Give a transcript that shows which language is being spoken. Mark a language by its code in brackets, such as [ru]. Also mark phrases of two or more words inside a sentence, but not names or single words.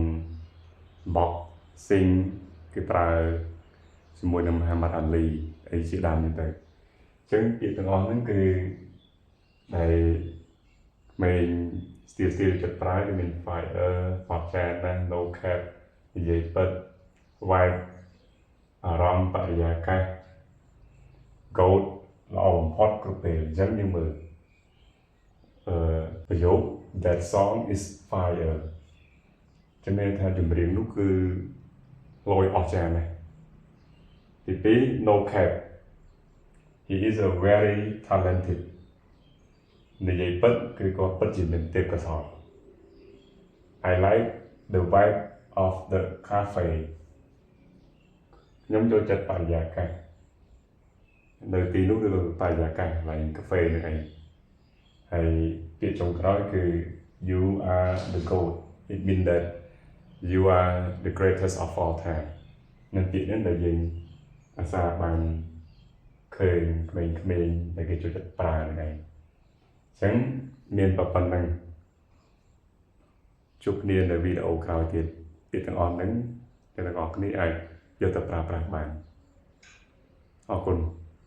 [km] boxing គេប្រើជាមួយនឹង Muhammad Ali អីជាដើមហ្នឹងទៅអញ្ចឹងពាក្យទាំងអស់ហ្នឹងគឺដែលក្មេងស្ទាវចិត្តប្រើគឺមាន fire ផតចានណា [en] no cap [km] និយាយពិត vibe អារម្មណ៍បរិយាកាស gold ល្អបំផុតគ្រប់ពេលអញ្ចឹងយើងមើល ប្រយោគ [en] that song is fire [km] ចំណែកថាចម្រៀងនោះគឺលយអស្ចារ្យណាស់ទី2 [en] no cap he is a very talented [km] និយាយពិតគឺគាត់ពិតជាមានទេពកោសល្យ [en] I like the vibe of the cafe [km] ខ្ញុំចូលចិត្តបរិយាកាសនៅទីនោះគឺបរិយាកាសកន្លែងកាហ្វេហ្នឹង ឯងហើយពាក្យចុងក្រោយគឺ [en] you are the goat it means that you are the greatest of all time [km] នឹងពាក្យនេះដែលយើងអាសាបានឃើញក្មេងៗដែលគេចូលចិត្តប្រើហ្នឹងឯងអញ្ចឹងមានប៉ុណ្្នឹងជួបគ្នានៅវីដេអូក្រោយទៀតពាក្យទាំងអស់ហ្នឹងអ្នកទាំងអស់គ្នាអាចយកទៅប្រើប្រាស់បានអរគុណ